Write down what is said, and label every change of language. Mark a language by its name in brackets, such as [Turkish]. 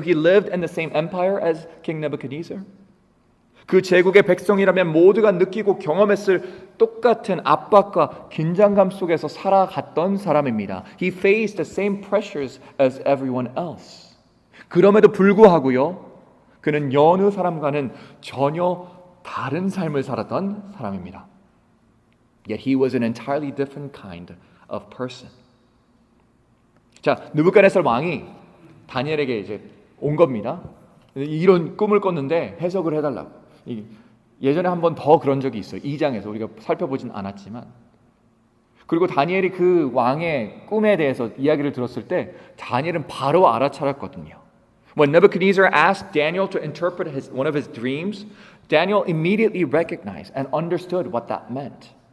[English] He lived in the same empire as King Nebuchadnezzar. [Korean] 그 제국의 백성이라면 모두가 느끼고 경험했을 똑같은 압박과 긴장감 속에서 살아갔던 사람입니다. [English] He faced the same pressures as everyone else. [Korean] 그럼에도 불구하고요. 그는 여느 사람과는 전혀 다른 삶을 살았던 사람입니다. [English] Yet he was an entirely different kind of person. [Korean] 자, 느부갓네살 왕이 다니엘에게 이제 온 겁니다. 이런 꿈을 꿨는데 해석을 해달라고. 예전에 한 번 더 그런 적이 있어요. 2장에서 우리가 살펴보진 않았지만. 그리고 다니엘이 그 왕의 꿈에 대해서 이야기를 들었을 때 다니엘은 바로 알아차렸거든요. [English] When Nebuchadnezzar asked Daniel to interpret one of his dreams, Daniel immediately recognized and understood what that meant.